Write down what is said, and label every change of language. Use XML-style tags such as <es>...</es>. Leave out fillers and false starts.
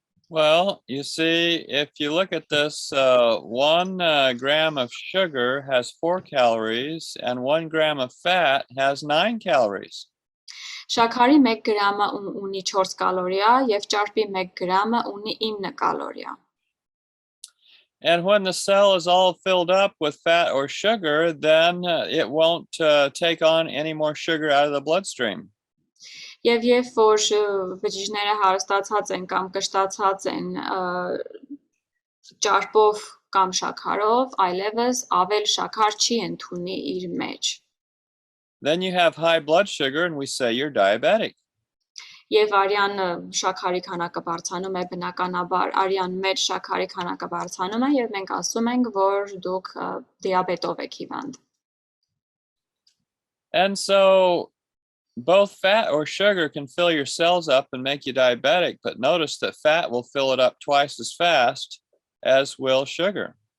<en>Well, you see, if you look at this, 1 gram of sugar has 4 calories and 1 gram of fat has 9 calories.</en> <hy>Շաքարի 1 գրամը ունի 4 կալորիա եւ ճարպի 1 գրամը ունի 9 կալորիա։</hy> <en>And when the cell is all filled up with fat or sugar, then it won't take on any more sugar out of the bloodstream.</en> <hy>Եվ երբ որ բջիջները հարստացած են կամ կշտացած են ճարպով կամ շաքարով, այլևս ավել շաքար չի ընդունի իր մեջ։</hy> <en>Then you have high blood sugar and we say you're diabetic.</en> <hy>Եվ արյան շաքարի քանակը բարձրանում է բնականաբար, արյան մեջ շաքարի քանակը բարձրանում է եւ մենք ասում ենք, որ դուք դիաբետով եք հիվանդ։</hy> <en>And so both fat or sugar can fill your cells up and make you diabetic, but notice that fat will fill it up twice as fast as will sugar.</en>